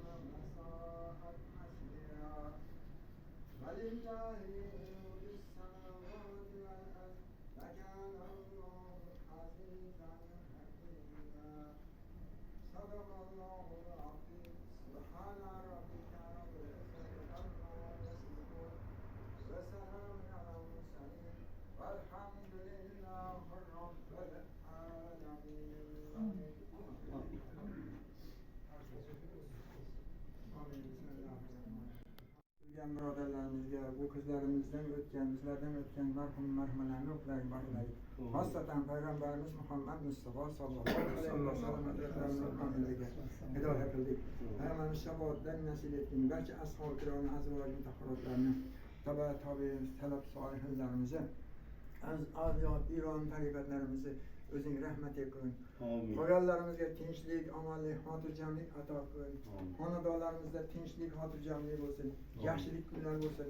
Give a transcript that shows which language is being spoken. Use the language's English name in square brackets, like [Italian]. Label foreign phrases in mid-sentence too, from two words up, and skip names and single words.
[Arabic] وساءت مصيرا ولله جنود السماوات والأرض وكان الله عزيزا حكيما صدق الله العظيم سبحان ربك رب العزة عما يصفون وسلام على المرسلين والحمد لله رب العالمين. [Uzbek] Birodarlarimizga, bu qizlarimizdan o'tgan, bizlardan o'tgan marhum marhumalarni ruhlariga bag'ishlaylik. Xosatan payg'ambarimiz Muhammad Mustafa [Arabic] صلى الله عليه وسلم [Uzbek] hazratlariga hidoya qildik. Payg'ambarimiz shahodatdan nasib etgan barcha ashab-ı kiram, azvoj mutahharatlarni, tabi'i salaf solihlarimizni, avliyo Iron tariqatlarimizni o'zing rahmat qilin. Qolganlarimizga tinchlik, omonlik, xotirjamlik ato qil. Xonadonlarimizda tinchlik, xotirjamlik bo'lsin, yaxshilik kunlar bo'lsin.